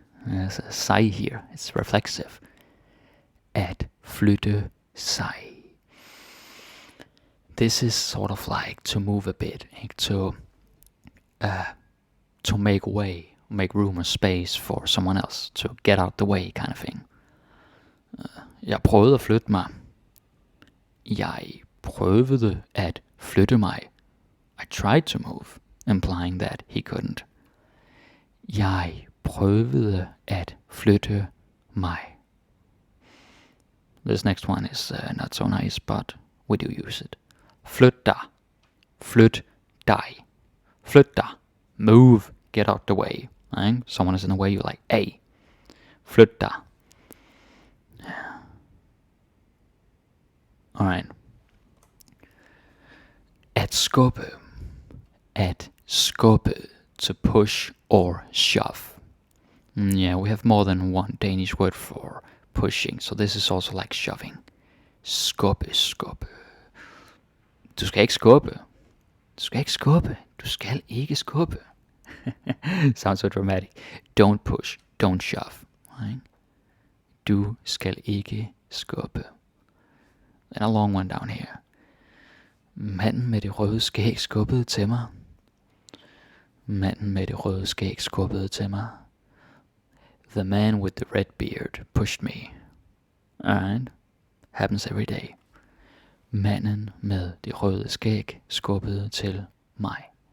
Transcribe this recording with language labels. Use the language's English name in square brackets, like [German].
[English] There's a sig here. It's reflexive. [Danish] At flytte sig. [English] This is sort of like to move a bit. To make way. Make room or space for someone else. To get out the way kind of thing. [Danish] Jeg prøvede at flytte mig. Jeg prøvede at flytte mig. [English] I tried to move. Implying that he couldn't. [Danish] Jeg prøvede at flytte mig. [English] This next one is not so nice, but we do use it. [Danish] Flyt dig. Flyt dig. Flyt dig. [English] Move. Get out the way. Right? Someone is in the way, you're like, hey. [Danish] Flyt dig. [English] Alright. [Danish] At skubbe. At skubbe. [English] To push or shove. Yeah, we have more than one Danish word for pushing, so this is also like shoving. [Danish] Skubbe, skubbe. Du skal ikke skubbe. Du skal ikke skubbe. Du skal ikke skubbe. [English] Sounds so dramatic. Don't push. Don't shove. Right? [Danish] Du skal ikke skubbe. [English] And a long one down here. [Danish] Manden med det røde skæg skubbede til mig. Manden med det røde skæg skubbede til mig. [English] The man with the red beard pushed me. Alright. Happens every day. [Danish] Manden med det røde skæg skubbede til mig.